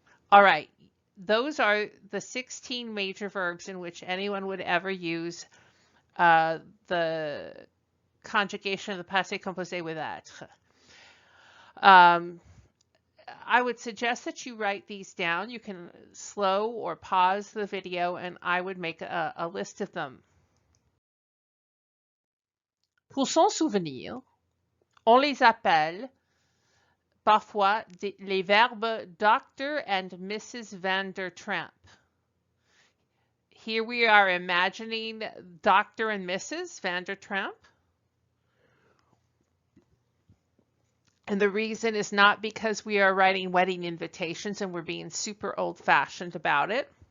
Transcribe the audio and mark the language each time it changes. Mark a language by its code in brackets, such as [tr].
[en] All right, those are the 16 major verbs in which anyone would ever use the conjugation of the passé composé with être. I would suggest that you write these down. You can slow or pause the video and I would make a list of them. [fr] Pour s'en souvenir, on les appelle parfois les verbes Dr. [en] and Mrs. Van der Tramp. Here we are imagining Dr. and Mrs. Van der Tramp. And the reason is not because we are writing wedding invitations and we're being super old-fashioned about it.